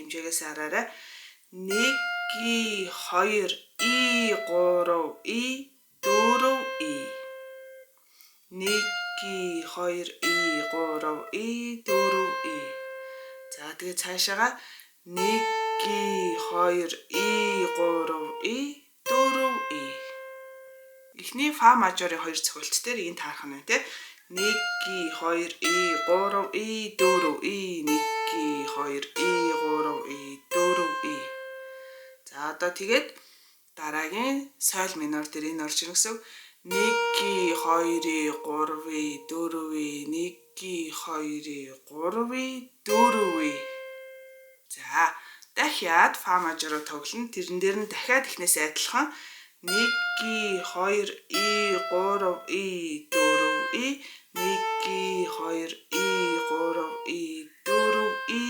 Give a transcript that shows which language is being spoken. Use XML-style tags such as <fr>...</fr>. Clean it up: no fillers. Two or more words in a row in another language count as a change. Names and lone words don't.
<mn>Хэмжээгээс араарай. 1 и 2 и 3 и 4 и 1 и 2 и 3 и 4 и. За тэгээ цаашаага 1 и 2 и 3 и 4 и. Эхний фа мажорын 2 цохилт дээр энэ таарах нь те 1 и 2 и 3 и 4 и 1 и 2 и 3 и 4 и. За одоо тэгээд дараагийн соль минор дээр энэ орж ирнэ гэсэн. 1 и 2 и 3 и 4 и 1 и 2 и 3 и 4 и. За дахиад фа мажороо тоглоно. Тэрэн дээр нь дахиад эхнээс адилхан 1 и 2 и 3 и 4 и 1 и 2 и 3 и 4 и.</mn>